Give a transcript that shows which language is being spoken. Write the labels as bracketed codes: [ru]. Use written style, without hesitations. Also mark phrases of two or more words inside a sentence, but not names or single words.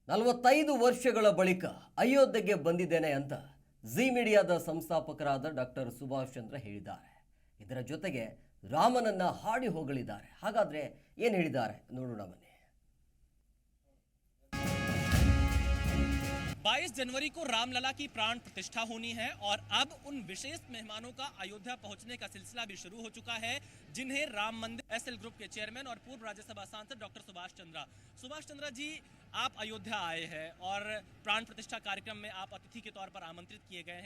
[kn] 45 ವರ್ಷಗಳ ಬಳಿಕ ಅಯೋಧ್ಯೆಗೆ ಬಂದಿದ್ದೇನೆ ಅಂತ ಜಿ ಮೀಡಿಯಾದ ಸಂಸ್ಥಾಪಕರಾದ ಡಾಕ್ಟರ್ ಸುಭಾಷ್ ಚಂದ್ರ ಹೇಳಿದ್ದಾರೆ. ಇದರ ಜೊತೆಗೆ ರಾಮನನ್ನ ಹಾಡಿ ಹೊಗಳಿದ್ದಾರೆ. ಹಾಗಾದ್ರೆ ಏನು ಹೇಳಿದ್ದಾರೆ ನೋಡೋಣ ಬನ್ನಿ. [hi] 22 जनवरी को रामलला की प्राण प्रतिष्ठा होनी है और अब उन विशेष मेहमानों का अयोध्या पहुंचने का सिलसिला भी शुरू हो चुका है, जिन्हें राम मंदिर एसएल ग्रुप के चेयरमैन और पूर्व राज्यसभा सांसद डॉक्टर सुभाष चंद्रा जी, आप अयोध्या आए हैं और प्राण प्रतिष्ठा कार्यक्रम में आप अतिथि के तौर पर आमंत्रित किए गए हैं.